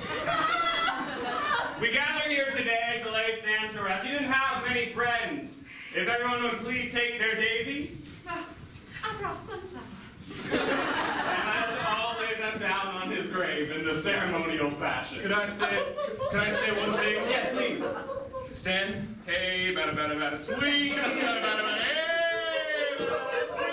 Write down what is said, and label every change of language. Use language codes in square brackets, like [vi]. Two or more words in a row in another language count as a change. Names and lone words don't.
[en] We gather here today to lay stand to rest. You didn't have many friends. If everyone would please take their daisy. I brought sunflower. And let's all lay them down on his grave in the ceremonial fashion. Can I say one thing? Yeah, please. Stan, hey, bada bada bada, sweet, bada bada bada, hey, bada bada